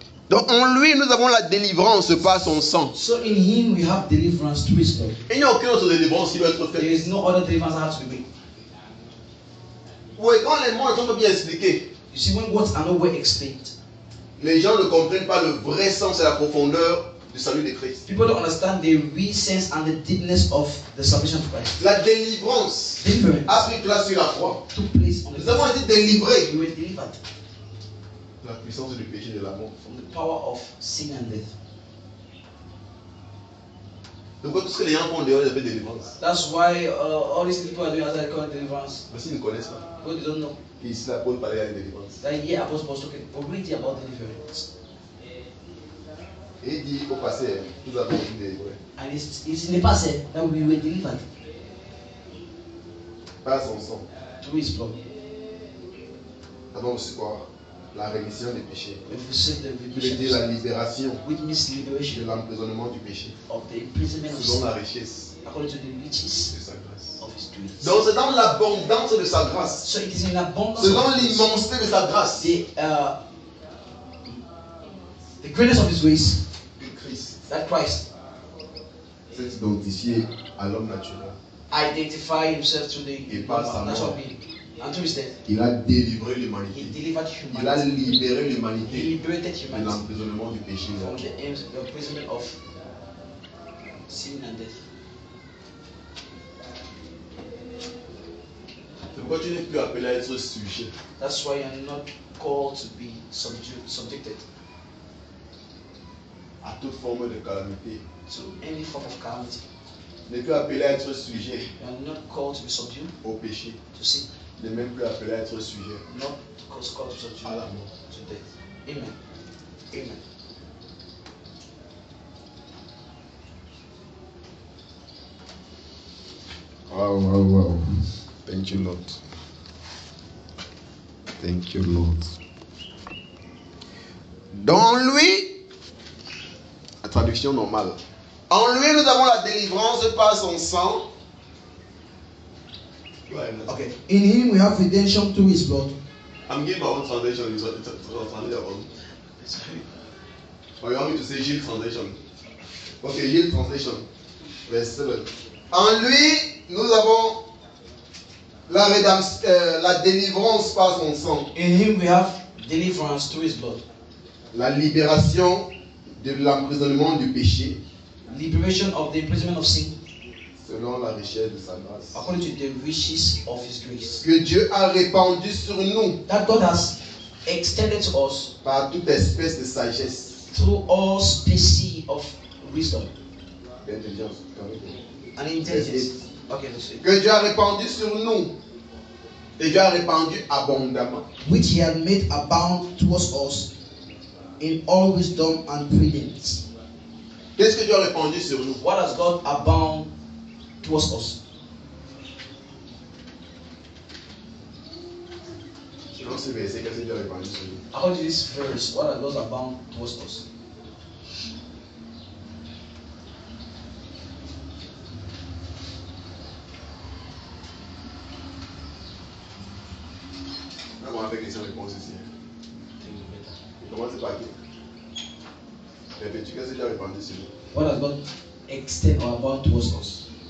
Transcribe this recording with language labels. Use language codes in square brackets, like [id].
[fr] Donc en lui nous avons la délivrance par son sang. [en] So in him we have deliverance through his blood. [fr] Il n'y a aucune autre délivrance qui doit être faite. [en] There is no other deliverance that has to be made. [fr] Oui, quand les mots ne sont pas bien expliqués. [en] You see, when words are not well explained, [fr] les gens ne comprennent pas le vrai sens et la profondeur du salut de Christ. [en] People don't understand the real sense and the deepness of the salvation of Christ. [fr] La délivrance a pris place sur la croix. Nous avons été délivrés. [en] We were delivered. [fr] La puissance du péché et de la mort. [en] From the power of sin and death. [fr] Donc tout ce que les gens font dehors, ils appellent délivrance. [en] That's why all these people are doing as I call it deliverance. [fr] Mais s'ils ne connaissent pas. [en] But they don't know. [fr] Ici, la Paul parlait de délivrance. [en] That here Apostle was talking already about deliverance. [fr] Et il dit au passé, nous avons été délivrés. [en] And it's in the past that we were delivered. [fr] Par son sang. [en] Through his blood. [fr] Nous avons aussi quoi? La rémission des péchés. [en] We've [fr] received la libération. [en] Which means liberation. [fr] De l'emprisonnement du péché. [en] Of the imprisonment of sin. [fr] Selon la richesse. [en] According to the riches [fr] de sa grâce. [en] Of his grace. [fr] Donc c'est dans l'abondance de sa grâce. [en] So it is in abundance. [fr] C'est dans l'immensité de sa grâce. The greatness of his grace. Christ. [en] That Christ. [fr] S'est identifié à l'homme naturel. [en] Identify himself to the natural being. And to his death. [fr] Il a délivré l'humanité. [en] He delivered humanity. [fr] Il a libéré l'humanité. [en] He liberated humanity. [fr] De l'emprisonnement du péché. [en] From the imprisonment of sin and death. [fr] C'est pourquoi tu n'es plus appelé à être sujet. [en] That's why you're not called to be subjected. [fr] À toute forme de calamité. [en] To any form of calamity. [fr] Tu n'es plus appelé à être sujet. [en] You are not called to be subdued. [fr] Au péché. [en] To sin. [fr] Tu n'es même plus appelé à être sujet. [en] Not called to be subdued. [fr] À la mort. [en] To death. Amen. Amen. Wow, wow, wow. Thank you, Lord. Thank you, Lord. [fr] Dans lui, la traduction normale. En lui, nous avons la délivrance par son sang. [en] Okay. In him we have redemption through his blood. I'm giving my own translation. It's translation your own. Or you want me to say Gilles translation? Okay, Gilles translation. Verse 7. [fr] En lui, nous avons la rédemption, la délivrance par son sang. [en] In him we have deliverance through his blood. [fr] La libération de l'emprisonnement du péché. [en] Liberation of the imprisonment of sin. [fr] Selon la richesse de sa grâce. [en] According to the riches of his grace. [fr] Que Dieu a répandu sur nous. [en] That God has extended to us. [fr] Par toute espèce de sagesse. [en] Through all species of wisdom. [fr] D'intelligence. [en] And intelligence. Okay, let's see. [fr] Que Dieu a répandu sur nous. Et Dieu a répandu abondamment. [en] Which he had made abound towards us in all wisdom and prudence. [fr] Qu'est-ce que Dieu a répandu sur nous? [en] What has God abound towards us? [fr] Selon ce verset, qu'est-ce que Dieu a répandu sur nous? [en] According to this verse, what has God abound towards us? [fr] On va faire question-réponse ici. On commence par qui? Répète-tu qu'est-ce que Dieu a répandu sur nous? [en] What has God extend or abound towards us?